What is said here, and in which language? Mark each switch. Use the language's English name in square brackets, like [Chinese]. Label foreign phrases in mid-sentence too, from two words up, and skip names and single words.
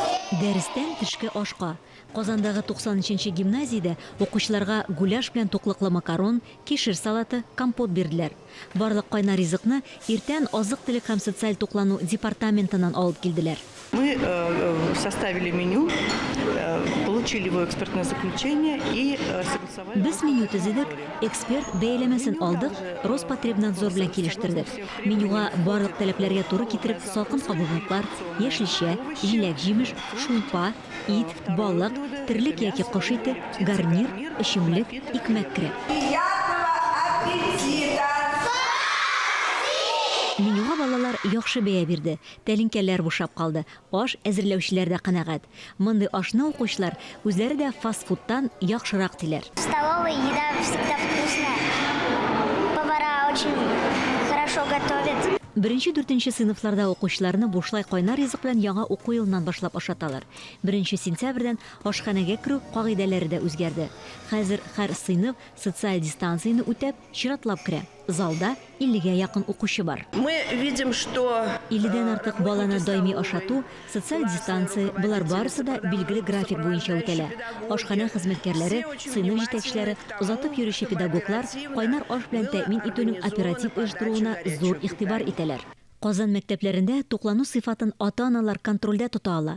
[Tatar] Дәрестән төшке ашка. Казандагы 90-нчы гимназиядә укучыларга гуляш белән туклыклы макарон, кишер салаты, компот бирделәр. Барлык кайнар ризыкны иртән азык-төлек һәм социаль туклану департаментыннан алып килделәр. [Russian] Мы составили меню, получили его экспертное заключение и согласовали. [Tatar] Без меню төзедек, эксперт бәяләмәсен алдык, Роспотребнадзор белән килештердек. Менюга барлык таләпләргә туры китереп салкын кабылгыклар, яшелчә, җиләк-җимеш, шулпа, ит, балык, терлек яки кош ите, гарнир, эчемлек, икмәк керә. Менюга балалар яхшы бәя бирде. Тәлинкәләр бушап калды. Аш әзерләүчеләр дә канәгать. Мондый ашны укучылар үзләре дә фастфудтан яхшырак диләр. [Russian] В столовой еда всегда вкусная. Повара очень хорошо готовят. [Tatar] 1-4 сыйныфларда укучыларны бушлай кайнар ризык белән яңа уку елыннан башлап ашаталар. 1 сентябрьдән ашханәгә керү кагыйдәләре дә үзгәрде. Хәзер һәр сыйныф социаль дистанцияны үтәп чиратлап керә. Залда 50-гә якын укучы бар. [Russian] Мы видим, что [Tatar] 50-дән артык баланы даими ашату, социаль дистанция, булар барысы да билгеле график буенча үтәлә. Ашхана хезмәткәрләре, сыйныф җитәкчеләре, озатып йөрүче педагоглар кайнар аш белән тәэмин итүнең оператив оештыруына зур игътибар итәләр. Казан мәктәпләрендә туклану сыйфатын ата-аналар контрольдә тота ала.